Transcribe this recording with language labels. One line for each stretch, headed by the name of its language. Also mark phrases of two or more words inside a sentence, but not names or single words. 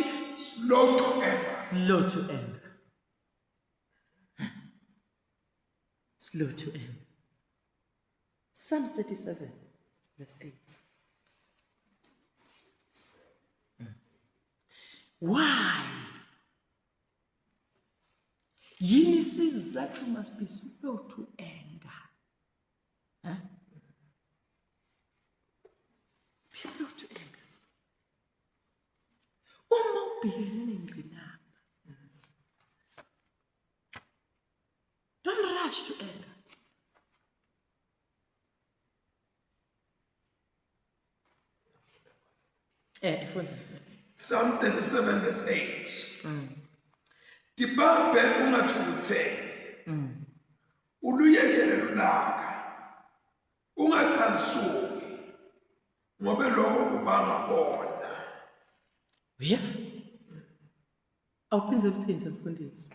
English: Slow to anger. Slow to anger. Slow to anger. Psalms 37, verse 8. Why?
Swati: Yini sizathu
English: must be slow to anger. Huh? Be slow to anger.
Swati: Uma ubhekene nengcinamba,
English: don't rush to anger. Psalm 37 verse 8.
Swati: Dibambe ungathukutheli. Uluyekele lulaka. Ungaqansuki. Ngobe lokho kubanga bona. Uyef? Awuphinze mfundisi.